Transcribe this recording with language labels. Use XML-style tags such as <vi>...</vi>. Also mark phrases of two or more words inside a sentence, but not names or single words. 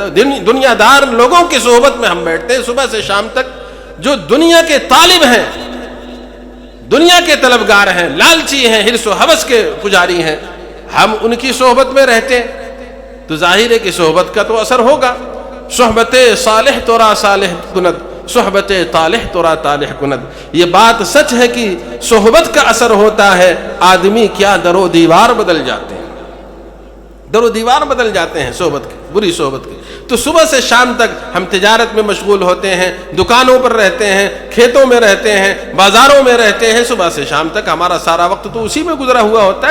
<ur>دنیا دار لوگوں کی صحبت میں ہم بیٹھتے ہیں صبح سے شام تک، جو دنیا کے طالب ہیں، دنیا کے طلبگار ہیں، لالچی ہیں، حرص و حوث کے پجاری ہیں، ہم ان کی صحبت میں رہتے ہیں تو ظاہر ہے کہ صحبت کا تو اثر ہوگا.</ur> <fa>صحبت صالح تورا صالح کند، صحبت طالح تورا طالح کند.</fa> <ur>یہ بات سچ ہے کہ صحبت کا اثر ہوتا ہے، آدمی کیا در و دیوار بدل جاتے ہیں، در و دیوار بدل جاتے ہیں صحبت کی، بری صحبت کی. تو صبح سے شام تک ہم تجارت میں مشغول ہوتے ہیں، دکانوں پر رہتے ہیں، کھیتوں میں رہتے ہیں، بازاروں میں رہتے ہیں، صبح سے شام تک ہمارا سارا وقت تو اسی میں گزرا ہوا ہوتا ہے.</ur>